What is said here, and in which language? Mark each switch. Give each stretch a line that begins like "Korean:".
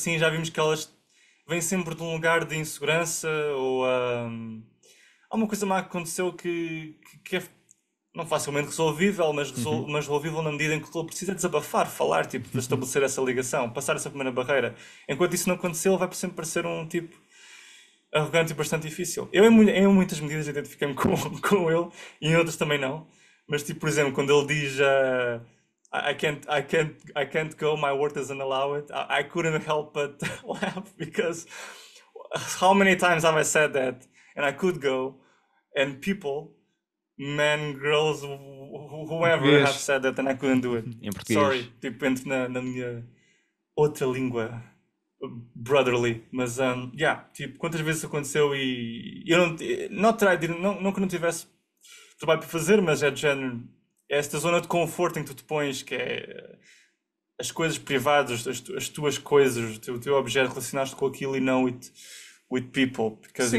Portuguese: pessoas assim, já vimos que elas vêm sempre de um lugar de insegurança ou há uma coisa má que aconteceu que é não facilmente resolvível, mas, Uhum. mas resolvível na medida em que ele precisa desabafar, falar, tipo, de estabelecer essa ligação, passar essa primeira barreira. Enquanto isso não acontecer, ele vai sempre parecer um tipo arrogante e bastante difícil. Eu, em muitas medidas, identifiquei-me com, com ele e em outras também não. Mas, tipo, por exemplo, quando ele diz
English: I can't go, my work doesn't allow it, I couldn't help but laugh because how many times have I said that and I could go and people, men, girls,
Portuguese: Em
English: whoever have
Portuguese: português.
English: said that and I couldn't do it.
Portuguese: Em
English: Sorry,
Portuguese: português. tipo, entro na minha outra língua
English: brotherly,
Portuguese: mas
English: yeah,
Portuguese: tipo, quantas vezes isso aconteceu e eu não que não tivesse trabalho para fazer, mas é de género, é esta zona de conforto em que tu te pões, que é as coisas privadas, as tuas coisas, o teu objeto relacionaste com aquilo e não
English: with people, because